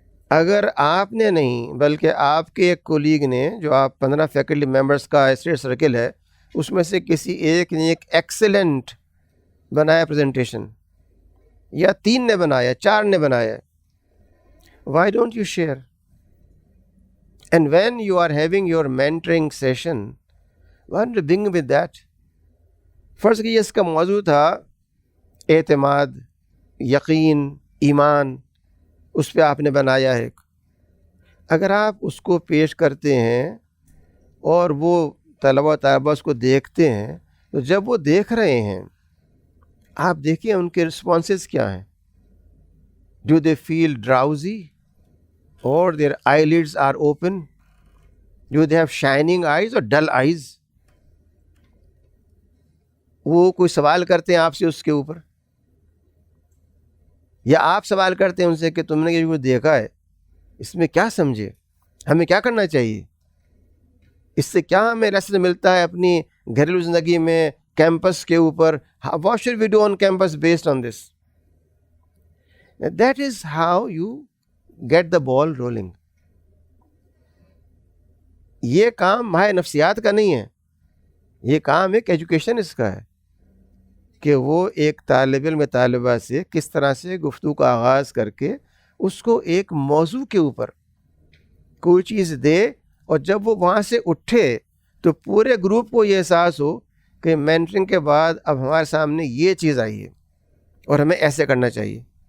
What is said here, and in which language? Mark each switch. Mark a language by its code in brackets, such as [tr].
[ur] اگر آپ نے نہیں بلکہ آپ کے ایک کولیگ نے، جو آپ 15 فیکلٹی ممبرس کا اسٹڈی سرکل ہے، اس میں سے کسی ایک نے ایک ایکسلنٹ بنایا پریزنٹیشن، یا 3 نے بنایا، 4 نے بنایا، [en] why don't you share? And when you are having your mentoring session, why don't you begin with that? [ur] فرض کیجیے اس کا موضوع تھا اعتماد، یقین، ایمان، اس پہ آپ نے بنایا ہے. اگر آپ اس کو پیش کرتے ہیں اور وہ طلباء طالبات اس کو دیکھتے ہیں، تو جب وہ دیکھ رہے ہیں آپ دیکھیں ان کے رسپانسز کیا ہیں. [en] Do they feel drowsy or their eyelids are open? Do they have shining eyes or dull eyes? [ur] وہ کوئی سوال کرتے ہیں آپ سے اس کے اوپر، یا آپ سوال کرتے ہیں ان سے کہ تم نے یہ جو دیکھا ہے اس میں کیا سمجھے، ہمیں کیا کرنا چاہیے، اس سے کیا ہمیں لیسن ملتا ہے اپنی گھریلو زندگی میں، کیمپس کے اوپر. [en] What should we do on campus based on this? That is how you get the ball rolling. [ur] یہ کام ماہر نفسیات کا نہیں ہے، یہ کام ایک ایجوکیشنسٹ کا ہے کہ وہ ایک طالب علم طالبہ سے کس طرح سے گفتگو کا آغاز کر کے اس کو ایک موضوع کے اوپر کوئی چیز دے، اور جب وہ وہاں سے اٹھے تو پورے گروپ کو یہ احساس ہو کہ مینٹرنگ کے بعد اب ہمارے سامنے یہ چیز آئی ہے اور ہمیں ایسے کرنا چاہیے.